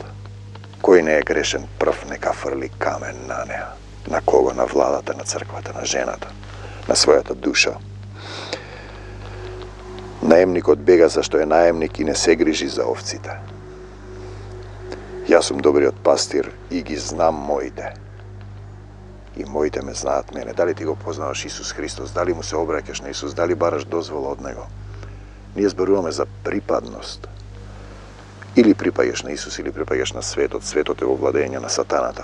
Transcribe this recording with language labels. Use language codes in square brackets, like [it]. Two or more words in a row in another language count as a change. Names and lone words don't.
[mk] Кој не е грешен прв, нека фрли камен на неа. На кого? На владата, на црквата, на жената, на својата душа. Наемникот бега зашто е наемник и не се грижи за овците. [sr] Ja sam dobri pastир [mk] и ги знам моите. И моите ме знаат мене. Дали ти го познаваш Исус Христос? Дали му се обраќаш на Исус? Дали бараш дозвола од Него? Ние зборуваме за припадност. Или припаѓаш на Исус, или припаѓаш на светот. Светот е во владење на сатаната.